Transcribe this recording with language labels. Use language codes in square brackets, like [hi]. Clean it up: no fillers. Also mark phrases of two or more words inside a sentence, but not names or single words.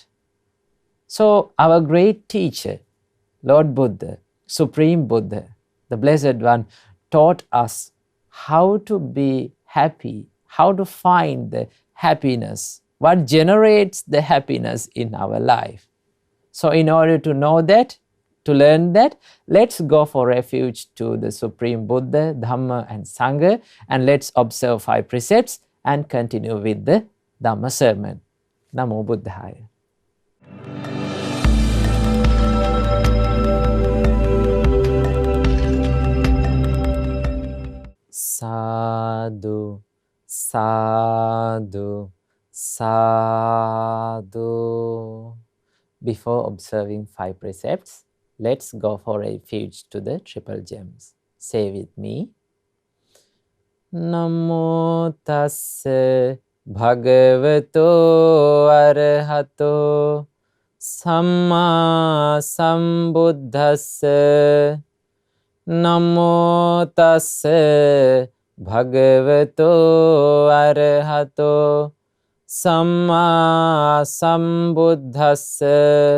[en] So our great teacher, Lord Buddha, Supreme Buddha, the Blessed One, taught us how to be happy, how to find the happiness, what generates the happiness in our life. So in order to know that, to learn that, let's go for refuge to the Supreme Buddha, Dhamma and Sangha, and let's observe 5 precepts and continue with the Dhamma sermon. [pi] Namo Buddhaya. Sadhu, sadhu, sadhu. [en] Before observing 5 precepts, let's go for refuge to the triple gems. Say with me. [pi] Namo tassa bhagavato arahato samma sambuddhassa. Namo tassa bhagavato arahato samma sambuddhassa.